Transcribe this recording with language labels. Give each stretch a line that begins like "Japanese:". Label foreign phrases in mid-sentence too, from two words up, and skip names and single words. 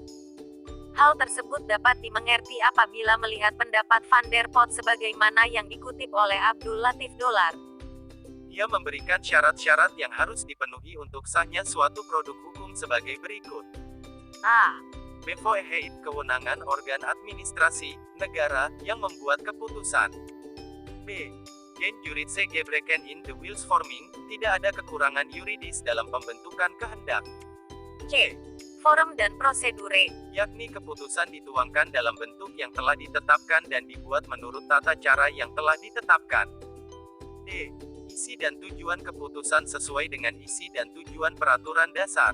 Indonesian: Hal tersebut dapat dimengerti apabila melihat pendapat Van der Pot sebagaimana yang dikutip oleh Abdul Latif Dolar. Dia memberikan syarat-syarat yang harus dipenuhi untuk sahnya suatu produk hukum sebagai berikut. A. Bevoegheid, kewenangan organ administrasi negara yang membuat keputusan. B.
Dutch: Geen juridische gebreken in the wilsvorming,
Indonesian: tidak ada kekurangan yuridis dalam pembentukan kehendak. C. Forum dan prosedure, yakni keputusan dituangkan dalam bentuk yang telah ditetapkan dan dibuat menurut tata cara yang telah ditetapkan. D. Isi dan tujuan keputusan sesuai dengan isi dan tujuan peraturan dasar.